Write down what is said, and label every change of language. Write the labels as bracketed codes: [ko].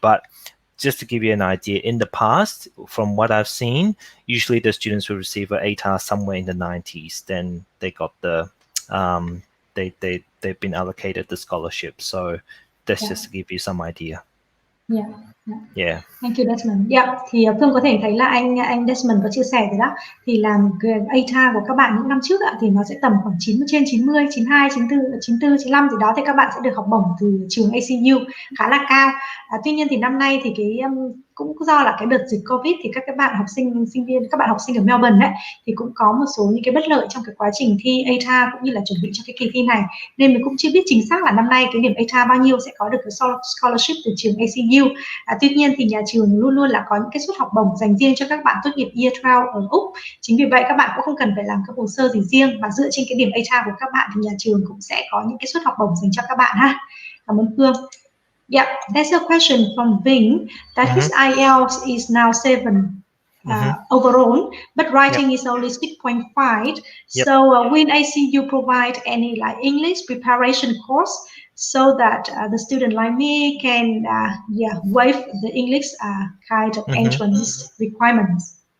[en] But just to give you an idea, in the past, from what I've seen, usually the students will receive an ATAR somewhere in the 90s. Then they got the they've been allocated the scholarship. So that's just to give you some idea. Yeah. Thank you, Desmond. [vi] Thì Phương có thể thấy là anh Desmond có chia sẻ rồi đó. Thì làm ATA của các bạn những năm trước thì nó sẽ tầm khoảng 90, 92, 94, 95 thì đó, thì các bạn sẽ được học bổng từ trường ACU khá là cao. Tuy nhiên thì năm nay thì cũng do là cái đợt dịch Covid thì các bạn học sinh viên, các bạn học sinh ở Melbourne thì cũng có một số những cái bất lợi trong cái quá trình thi ATA cũng như là chuẩn bị cho cái kỳ thi này, nên mình cũng chưa biết chính xác là năm nay cái điểm ATA bao nhiêu sẽ có được cái scholarship từ trường ACU. Tuy nhiên thì nhà trường luôn luôn là có những cái suất học bổng dành riêng cho các bạn tốt nghiệp Year 12 ở Úc. Chính vì vậy các bạn cũng không cần phải làm các hồ sơ gì riêng, và dựa trên cái điểm ATA của các bạn thì nhà trường cũng sẽ có những cái suất học bổng dành cho các bạn ha. Cảm ơn Phương. [en] Yeah, there's a question from Vinh that his IELTS is now 7 overall, but writing is only 6.5. So will ACU provide any like English preparation course so that the student like me can waive the English kind of entrance requirements?